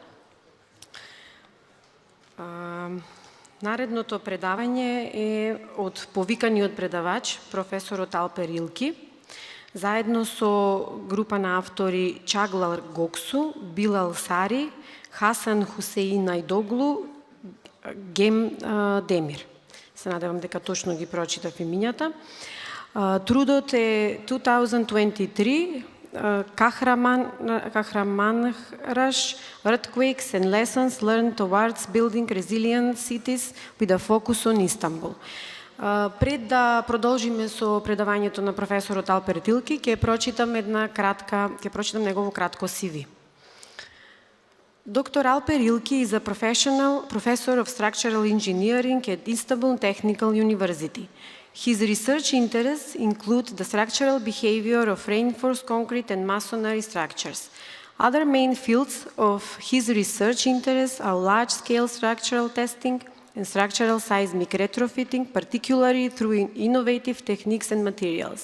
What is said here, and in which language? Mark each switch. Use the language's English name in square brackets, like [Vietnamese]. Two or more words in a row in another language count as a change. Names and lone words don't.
[Macedonian] Наредното предавање е од повиканиот предавач, професорот Алпер Илки, заедно со група на автори Чаглар Гоксу, Билал Сари, Хасан Хусеин Айдоглу, Гем Демир. Се надевам дека точно ги прочитав имињата. Трудот е 2023, Kahramanmaraş, Earthquakes and Lessons Learned Towards Building Resilient Cities with a Focus on Istanbul. Пред да продолжиме со предавањето на професорот Алпер Илки, ќе прочитам негово кратко CV. [English] Dr. Alper Ilki is a professor of structural engineering at Istanbul Technical University. His research interests include the structural behavior of reinforced concrete and masonry structures. Other main fields of his research interests are large-scale structural testing and structural seismic retrofitting, particularly through innovative techniques and materials.